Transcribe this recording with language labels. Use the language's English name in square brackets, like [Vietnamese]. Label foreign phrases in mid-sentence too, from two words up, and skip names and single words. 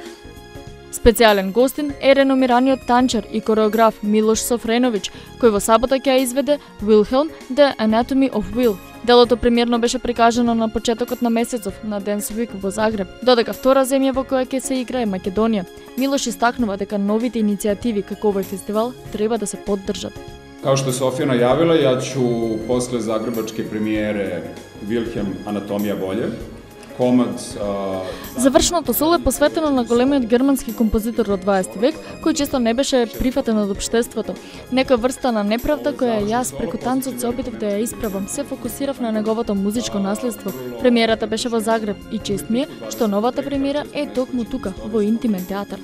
[Macedonian] Специјален гостин е реномираниот танчар и кореограф Милош Софреновиќ, кој во сабота ќе изведе Wilhelm, The Anatomy of Will. Делото премиерно беше прикажано на почетокот на месецов на Dance Week во Загреб, додека втора земја во која ќе се игра е Македонија. Милош истакнува дека новите иницијативи како овој фестивал треба да се поддржат. [Serbian] Kao što je Sofija najavila, ja ću posle zagrebačke premijere Wilhelm Anatomija volje [Macedonian] Завршното соло е посветено на големиот германски композитор од 20 век, кој често не беше прифатен од општеството. Некоја врста на неправда која јас преку танцот се обидов да ја исправам, се фокусирав на неговото музичко наследство. Премиерата беше во Загреб и чест ми е што новата премиера е токму тука, во Интимен театар.